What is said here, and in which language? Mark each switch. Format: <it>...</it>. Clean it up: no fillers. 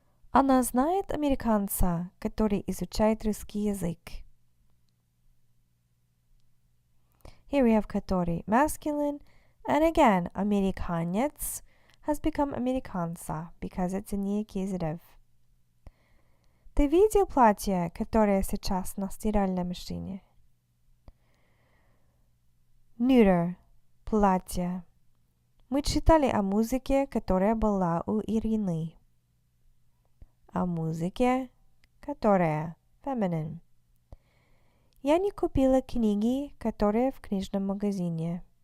<ru>Она знает американца, который изучает русский язык.</ru> <en>Here we have который, masculine, and again, американец has become американца because it's in the accusative.</en> <ru>Ты видел платье, которое сейчас на стиральной машине?</ru> <en>Neuter, платье.</en> <ru>Мы читали о музыке, которая была у Ирины. О музыке, которая, feminine. Я не купила книги, которые в книжном магазине.</ru>